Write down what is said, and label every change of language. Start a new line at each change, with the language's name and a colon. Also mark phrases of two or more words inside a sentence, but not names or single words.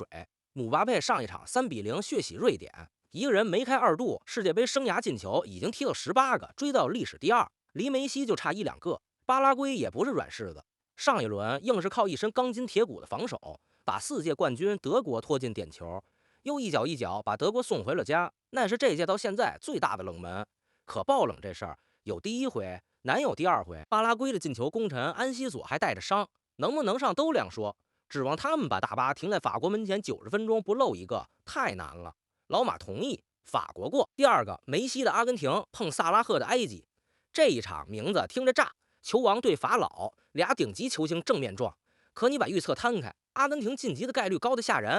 Chinese: 姆巴佩上一場3-0血洗瑞典，一個人梅開2度，世界杯生涯進球已經踢到18個，追到歷史第2，離梅西就差1-2個。巴拉圭也不是軟柿子，上一輪硬是靠一身鋼筋鐵骨的防守，把4屆冠軍德國拖進點球，又一腳把德國送回了家，那是這届到現在最大的冷門。可爆冷這事兒有第1回，難有第2回。巴拉圭的进球功臣安西索還帶着傷，能不能上都两說。指望他們把大巴停在法國门前90分鐘不漏一個，太難了。老馬同意，法國過。第2個，梅西的阿根廷碰薩拉赫的埃及，這一場名字聽着炸，球王對法老，倆頂級球星正面撞。可你把預測攤開，阿根廷晉級的概率高得嚇人。